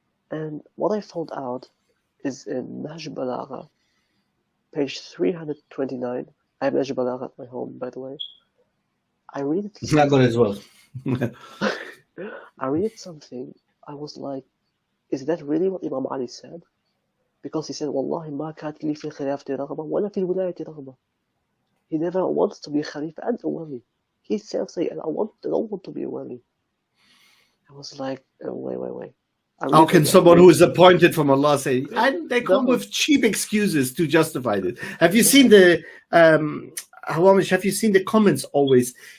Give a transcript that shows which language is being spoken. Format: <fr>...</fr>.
<en>And what I found out is in Nahj Balagha, page 329. I have Nahj Balagha at my home, by the way. I read it. It's not good as well. I read something. I was like, is that really what Imam Ali said? Because he said,</en> <ar>والله ما كانت لي في الخلافة رغبة ولا في الولاية رغبة.</ar> <en>He never wants to be Khalifa and a wali. He himself said, I don't want to be a wali. I was like, wait. How can someone who is appointed from Allah say, and they come with cheap excuses to justify it? Have you seen the have you seen the comments always?</en>